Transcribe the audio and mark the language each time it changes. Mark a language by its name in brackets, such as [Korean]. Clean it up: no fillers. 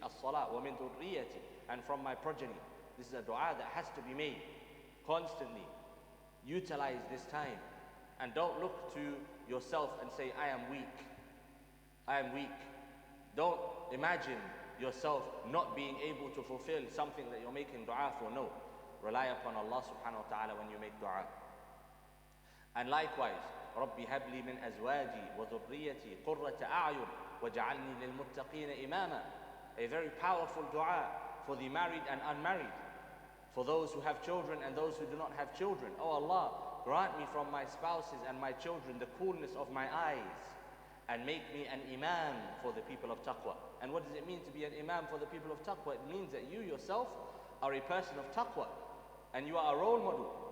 [Arabic] As-salah wa min dhurriyyati. [English] And from my progeny. This is a dua that has to be made constantly. Utilize this time. And don't look to yourself and say, I am weak. I am weak. Don't imagine yourself not being able to fulfill something that you're making dua for. No. Rely upon Allah subhanahu wa ta'ala when you make dua. And likewise, [Arabic] رَبِّ هَبْ لِي مِنْ أَزْوَاجِي وَذُرِّيَّتِي قُرَّةَ أَعْيُنٍ وَاجْعَلْنِي لِلْمُتَّقِينَ إِمَامًا. [English] A very powerful dua for the married and unmarried, for those who have children and those who do not have children. Oh Allah, grant me from my spouses and my children the coolness of my eyes, and make me an imam for the people of taqwa. And what does it mean to be an imam for the people of taqwa? It means that you yourself are a person of taqwa, and you are a role model.